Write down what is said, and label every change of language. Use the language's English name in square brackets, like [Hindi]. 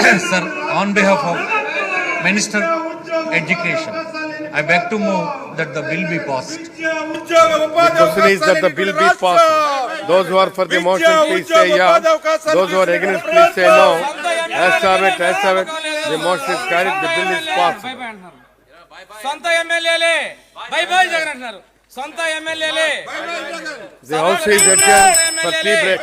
[English] Sir, on behalf of Minister Education, I beg to move that the bill be passed. The question is that the bill be passed. Those who are for the motion, please say yeah. Those who are against, please say no. As have it. The motion is carried. The bill is passed. [Telugu] సొంత ఎమ్మెల్యేలే by by Jagan అంటున్నారు. సొంత ఎమ్మెల్యేలే. [English] The house is adjourned for tea break.